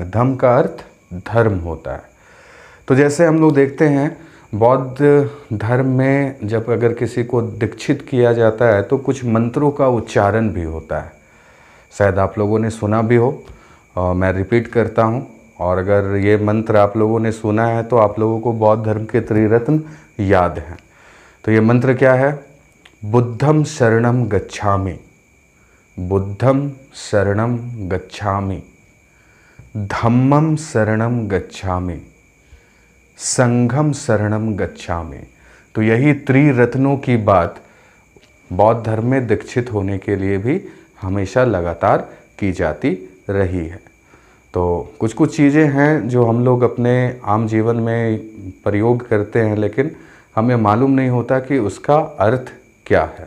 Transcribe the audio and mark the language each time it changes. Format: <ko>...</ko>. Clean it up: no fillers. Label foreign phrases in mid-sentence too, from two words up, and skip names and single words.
<hi>धम्म का अर्थ धर्म होता है। तो जैसे हम लोग देखते हैं बौद्ध धर्म में जब अगर किसी को दीक्षित किया जाता है तो कुछ मंत्रों का उच्चारण भी होता है। शायद आप लोगों ने सुना भी हो, मैं रिपीट करता हूँ। और अगर ये मंत्र आप लोगों ने सुना है तो आप लोगों को बौद्ध धर्म के त्रिरत्न याद हैं। तो ये मंत्र क्या है?</hi> <pi>बुद्धं शरणं गच्छामि, बुद्धं शरणं गच्छामि, धम्मं शरणं गच्छामि, संघं शरणं गच्छामि।</pi> <hi>तो यही त्रिरत्नों की बात बौद्ध धर्म में दीक्षित होने के लिए भी हमेशा लगातार की जाती रही है। तो कुछ कुछ चीज़ें हैं जो हम लोग अपने आम जीवन में प्रयोग करते हैं, लेकिन हमें मालूम नहीं होता कि उसका अर्थ क्या है।</hi>